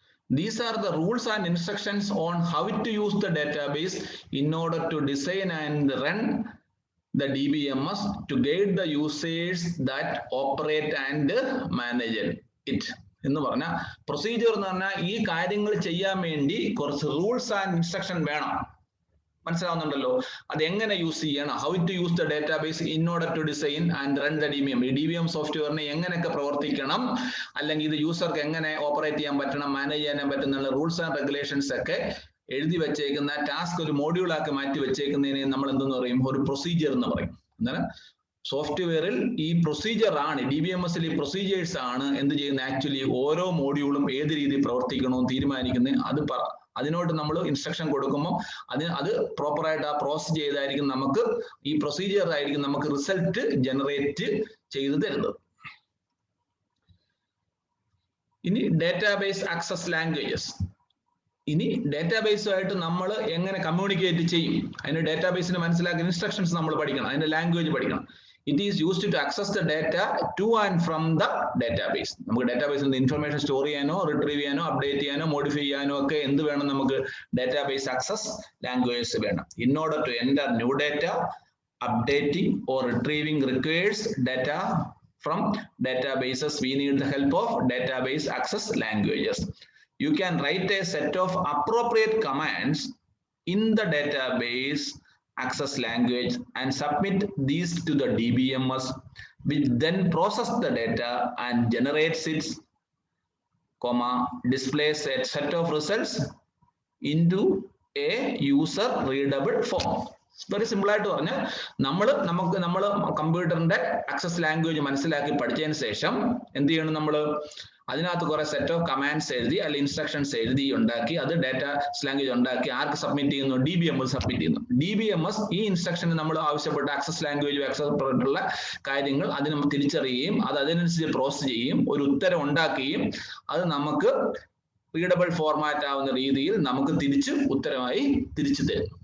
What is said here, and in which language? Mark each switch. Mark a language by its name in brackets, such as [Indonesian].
[English] These are the rules and instructions on how to use the database in order to design and run the DBMS to guide the users that operate and manage it. [Malayalam] എന്ന് പറഞ്ഞാൽ procedure എന്ന് പറഞ്ഞാൽ ഈ കാര്യങ്ങൾ ചെയ്യാൻ വേണ്ടി കുറച്ച് rules and instruction വേണം. മനസ്സിലാവുന്നുണ്ടല്ലോ? അത് എങ്ങനെ യൂസ് ചെയ്യണം, [English] How to use the database in order to design and run the DBM. [Malayalam] ഈ DBM സോഫ്റ്റ്വെയറിനെ എങ്ങനെയൊക്കെ പ്രവർത്തിക്കണം, അല്ലെങ്കിൽ ഇത് യൂസർക്ക് എങ്ങനെ ഓപ്പറേറ്റ് ചെയ്യാൻ പറ്റണം, മാനേജ് ചെയ്യാൻ പറ്റുന്ന റൂൾസ് ആൻഡ് റെഗുലേഷൻസ് ഒക്കെ എഴുതി വെച്ചേക്കുന്ന ടാസ്ക് ഒരു മോഡ്യൂളാക്കി മാറ്റി വെച്ചേക്കുന്നതിനെ നമ്മൾ എന്തെന്ന് പറയും? ഒരു പ്രൊസീജിയർ എന്ന് പറയും. അന്നേരം സോഫ്റ്റ്വെയറിൽ ഈ പ്രൊസീജിയർ ആണ്, DBMS-ൽ ഈ പ്രൊസീജിയേഴ്സ് ആണ് എന്ത് ചെയ്യുന്നത്? ആക്ച്വലി ഓരോ മോഡ്യൂളും ഏത് രീതിയിൽ പ്രവർത്തിക്കണമെന്ന് തീരുമാനിക്കുന്നത്. അതിനോട് നമ്മൾ ഇൻസ്ട്രക്ഷൻ കൊടുക്കുമ്പോൾ അത് പ്രോപ്പറായിട്ട് ആ പ്രോസസ് ചെയ്തായിരിക്കും നമുക്ക് ഈ പ്രൊസീജിയർ ആയിരിക്കും നമുക്ക് റിസൾട്ട് ജനറേറ്റ് ചെയ്ത് തരുന്നത്. ഇനി ഡേറ്റാബേസ് ആക്സസ് ലാംഗ്വേജസ്. ഇനി ഡേറ്റാബേസുമായിട്ട് നമ്മൾ എങ്ങനെ കമ്മ്യൂണിക്കേറ്റ് ചെയ്യും? അതിന് ഡേറ്റാബേസിന് മനസ്സിലാക്കുന്ന ഇൻസ്ട്രക്ഷൻസ് നമ്മൾ പഠിക്കണം, അതിന്റെ ലാംഗ്വേജ് പഠിക്കണം. [English] It is used to access the data to and from the database. [Malayalam] നമുക്ക് ഡേറ്റാബേസിൽ നിന്ന് ഇൻഫർമേഷൻ സ്റ്റോർ ചെയ്യാനോ റിട്രീവ് ചെയ്യാനോ അപ്ഡേറ്റ് ചെയ്യാനോ മോഡിഫൈ ചെയ്യാനോ ഒക്കെ എന്ത് വേണം? നമുക്ക് ഡേറ്റാബേസ് ആക്സസ് ലാംഗ്വേജസ് വേണം. [English] In order to enter new data, updating or retrieving requires data from databases, we need the help of database access languages. You can write a set of appropriate commands in the database access language and submit these to the DBMS, which then process the data and generates its displays a set of results into a user readable form. [Malayalam] Very simple ആയിട്ട് പറഞ്ഞാൽ നമ്മൾ കമ്പ്യൂട്ടറിന്റെ access language മനസ്സിലാക്കി പഠിച്ചതിന് ശേഷം എന്ത് ചെയ്യണം? നമ്മൾ അതിനകത്ത് കുറെ സെറ്റ് ഓഫ് കമാൻഡ്സ് എഴുതി അല്ലെങ്കിൽ ഇൻസ്ട്രക്ഷൻസ് എഴുതി ഉണ്ടാക്കി അത് ഡേറ്റ ലാംഗ്വേജ് ഉണ്ടാക്കി ആർക്ക് സബ്മിറ്റ് ചെയ്യുന്നു? DBMS സബ്മിറ്റ് ചെയ്യുന്നു. DBMS ഈ ഇൻസ്ട്രക്ഷന് നമ്മൾ ആവശ്യപ്പെട്ട ആക്സസ് ലാംഗ്വേജ് ആക്സസ്പെട്ടുള്ള കാര്യങ്ങൾ അതിന് തിരിച്ചറിയുകയും അത് അതിനനുസരിച്ച് പ്രോസസ് ചെയ്യുകയും ഒരു ഉത്തരം ഉണ്ടാക്കുകയും അത് നമുക്ക് റീഡബിൾ ഫോർമാറ്റ് ആവുന്ന രീതിയിൽ നമുക്ക് ഉത്തരമായി തിരിച്ചു തരും.